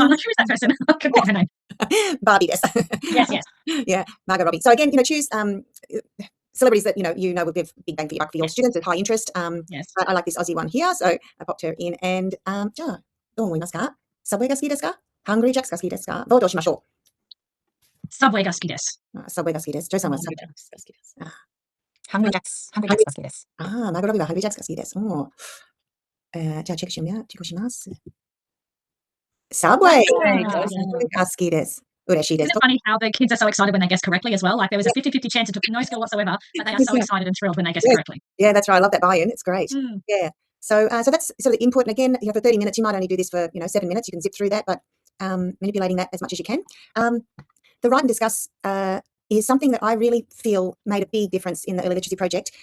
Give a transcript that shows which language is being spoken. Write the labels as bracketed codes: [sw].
[en] I'm not sure who's that person. I couldn't think of her name. Barbie des. Yes. Yeah, Margot Robbie. So again, choose celebrities that will give big bang for your buck for your students with high interest. Yes. I like this Aussie one here, so I popped her in. [ja] And じゃあどう思いますか？サブウェイが好きですか？ハングリージャックが好きですか？ボードをしましょう。サブウェイが好きです。サブウェイが好きです。ジョイさんはサブウェイが好きです。ハングリージャックスが好きです。マーゴロビーはハングリージャックが好きです。じゃあチェックします。サブウェイが好きです。嬉しいです。 [en] Isn't it funny how the kids are so excited when they guess correctly as well? Like there was a 50-50 chance it took no skill whatsoever, but they are so excited and thrilled when they guess correctly. Yeah, that's right. I love that buy-in. It's great. Yeah. So that's sort of the input. And again, for 30 minutes, you might only do this for 7 minutes. You can zip through that, but manipulating that as much as you can. The write and discuss is something that I really feel made a big difference in the early literacy project.